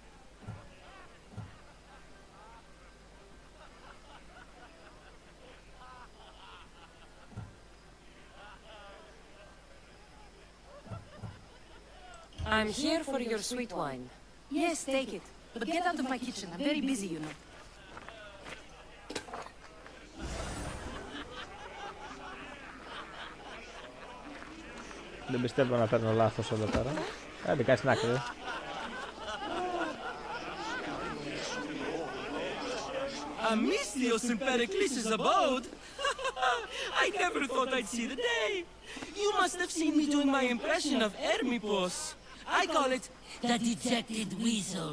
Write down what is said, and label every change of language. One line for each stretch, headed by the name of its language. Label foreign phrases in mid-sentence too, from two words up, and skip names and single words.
English: I'm here for your sweet wine. Yes, take it. But get out of my kitchen. I'm very busy, you know.
Greek: Δεν πιστεύω να παίρνω λάθος εδώ πέρα. Άντε, κάτσε να άκρη.
English: A Misthios in Pericles' abode? I never thought I'd see the day. You must have seen me doing my impression of Hermippos. I call it the dejected weasel.